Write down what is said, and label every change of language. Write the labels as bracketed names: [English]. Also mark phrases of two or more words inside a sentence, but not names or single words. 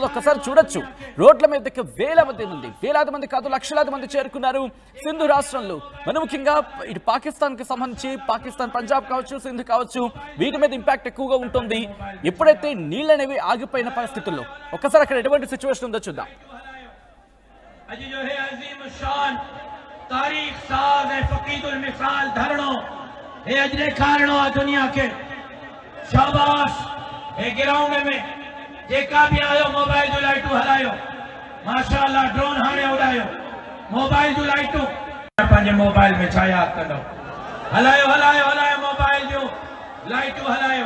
[Telugu] ఒక్కసారి చూడొచ్చు, రోడ్ల మీదకి వేలాది మంది కాదు లక్షలాది మంది చేరుకున్నారు సింధు రాష్ట్రంలో. మరి ముఖ్యంగా ఇటు పాకిస్తాన్ కి సంబంధించి పాకిస్తాన్ పంజాబ్ కావచ్చు, సింధు కావచ్చు, వీటి మీద ఇంపాక్ట్ ఎక్కువగా ఉంటుంది. ఎప్పుడైతే నీళ్ళనేవి ఆగిపోయిన పరిస్థితుల్లో ఒక్కసారి అక్కడ ఎటువంటి సిచ్యువేషన్ ఉందో చూద్దాం. [Sindhi] ग्राउंड में जेका भी आयो मोबाइल जो लाइटू हलायो, माशाअल्लाह ड्रोन हाने उड़ायो, मोबाइल जो लाइटू पंहिंजे मोबाइल में छा याद कंदो, हलायो हलायो हलायो मोबाइल जो लाइटू हलायो।